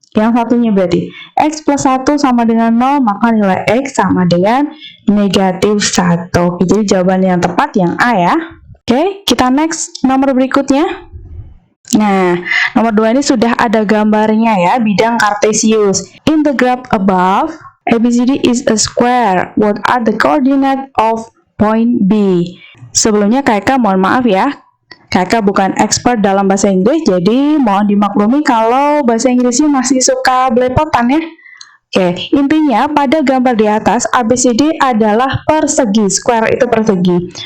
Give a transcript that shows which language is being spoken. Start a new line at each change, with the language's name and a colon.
Indonesian: Yang satunya berarti X plus 1 sama dengan 0, maka nilai X sama dengan negatif 1. Jadi jawaban yang tepat yang A ya. Oke, kita next nomor berikutnya. Nah, nomor 2 ini sudah ada gambarnya ya, bidang kartesius.
English: In the graph above, ABCD is a square. What are the coordinates of point B?
Indonesian: Sebelumnya kakak mohon maaf ya, kakak bukan expert dalam bahasa Inggris, jadi mohon dimaklumi kalau bahasa Inggrisnya masih suka belepotan ya. Oke, intinya pada gambar di atas, ABCD adalah persegi, square itu persegi.